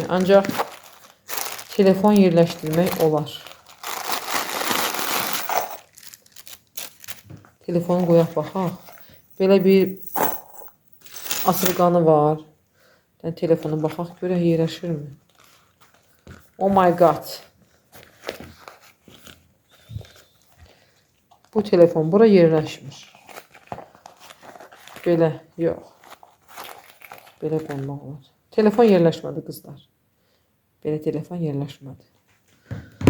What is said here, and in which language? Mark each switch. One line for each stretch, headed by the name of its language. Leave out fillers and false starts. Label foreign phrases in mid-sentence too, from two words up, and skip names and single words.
Azerbaijani: Ancaq telefon yerləşdirmək olar. Telefonu qoyaq baxaq. Belə bir asılqanı var. Telefonu baxaq görək yerləşirmi?
English: Oh my god.
Azerbaijani: Bu telefon bura yerləşmir. Belə, yox. Belə qoymaq olar. Telefon yerləşmədi qızlar. Belə telefon yerləşmədi.